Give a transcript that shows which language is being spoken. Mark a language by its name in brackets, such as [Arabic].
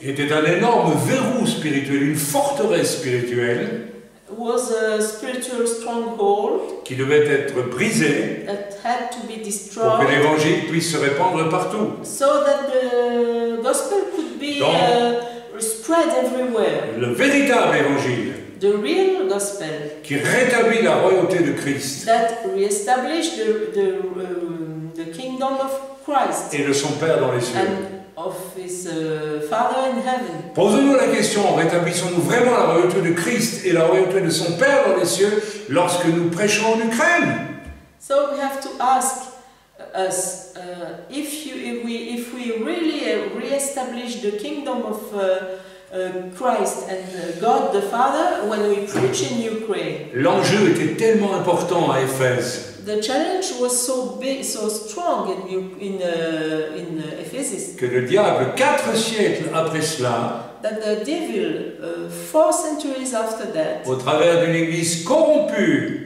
[French] était un énorme verrou spirituel, une forteresse spirituelle [English] was a spiritual stronghold [French] qui devait être brisée [English] that had to be [French] pour que [English] destroyed, [French] l'évangile puisse se répandre partout. [English] so that the gospel could be spread everywhere. [French] Le véritable évangile [English] The real gospel [French] qui rétablit la royauté de Christ [English] that reestablished the kingdom of Christ [French] et de son Père dans les cieux. [English] and of his Father in heaven. [French] Posons-nous la question, rétablissons-nous vraiment la royauté de Christ et la royauté de son Père dans les cieux lorsque nous prêchons en Ukraine? [English] So we have to ask us if we really reestablish the kingdom of Christ and God the Father when we preach in Ukraine. [French] L'enjeu était tellement important à Éphèse [English] The challenge was so big, so strong in Ephesus, [French] que le diable, 4 siècles après cela, [English] that the devil, 4 centuries after that, [French] au travers d'une église corrompue,